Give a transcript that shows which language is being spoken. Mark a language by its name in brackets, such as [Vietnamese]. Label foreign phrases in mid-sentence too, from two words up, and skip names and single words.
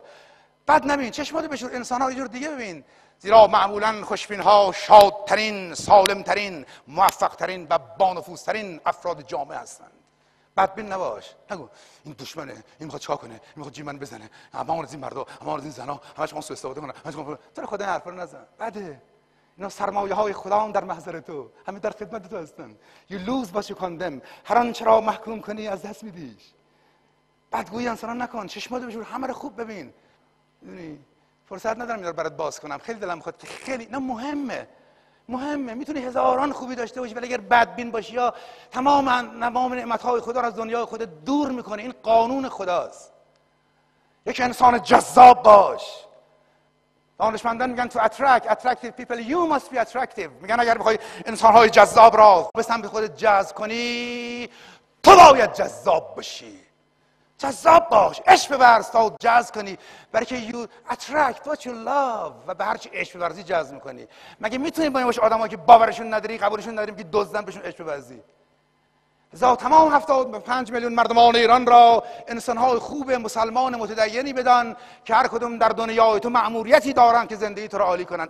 [Persian] بد نبین، چشماتو بشور، انسان‌ها یه جور دیگه ببین. زیرا معمولاً خوشبین‌ها شادترین، سالمترین، موفقترین و بانفوذترین افراد جامعه هستند. بدبین نباش. نگو این دشمنه، این میخواد چیکار کنه، این میخواد جی من بزنه، اما از این مردا، اما از این زنا، همش ما سوء استفاده کنن. تو خدا این حرفا رو نزن. بده. اینا سرمایه های خدا در محضر تو، همه در خدمت تو هستن. [English] You lose what you condemn. [Persian] هر آنچه را محکوم کنی از دست میدیش. بدگویی انسانا نکن، چشماتو بشور، همه رو خوب ببین. میدونی فرصت ندارم اینا رو برات باز کنم، خیلی دلم میخواد که خیلی اینا مهمه. میتونی هزاران خوبی داشته باشی ولی اگر بدبین باشی یا تمام نعمت‌های خدا رو از دنیای خودت دور میکنه. این قانون خداست. یک انسان جذاب باش. دانشمندان میگن تو [English] attractive people you must be attractive. [Persian] میگن اگر بخوای انسان‌های جذاب را به سمت خودت جذب کنی، تو باید جذاب باشی. جذاب باش، عشق بورز تا جذب کنی، برای که [English] you attract what you love [Persian] و به هر چی عشق بورزی جذب میکنی. مگه میتونی با این باشه آدمایی که باورشون نداری، قبولشون نداریم، که دزدن بهشون عشق بورزی؟ لذا تمام 75 میلیون مردمان ایران را انسان‌های خوب مسلمان متدینی بدان که هر کدوم در دنیای تو مأموریتی دارن که زندگی تو را عالی کنن.